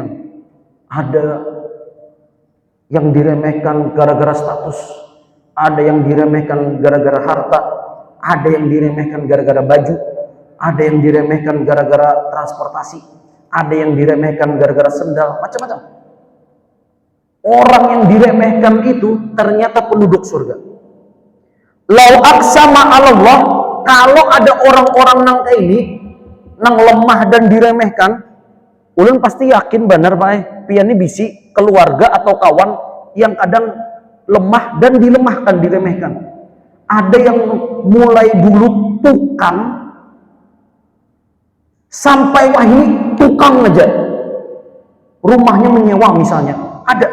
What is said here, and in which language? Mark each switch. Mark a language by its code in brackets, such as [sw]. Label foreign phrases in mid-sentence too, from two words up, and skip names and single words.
[id] Ada yang diremehkan gara-gara status, ada yang diremehkan gara-gara harta, ada yang diremehkan gara-gara baju, ada yang diremehkan gara-gara transportasi, ada yang diremehkan gara-gara sendal, macam-macam. Orang yang diremehkan itu ternyata penduduk surga. [ar] لو أقسم على الله, [bjn] kalau ada orang-orang nang kayak ini, nang lemah dan diremehkan, ulun pasti yakin benar Pak, pian ini bisi keluarga atau kawan yang kadang lemah dan dilemahkan, diremehkan. Ada yang mulai dulu tukang, sampai wah ini tukang aja, rumahnya menyewa misalnya, ada.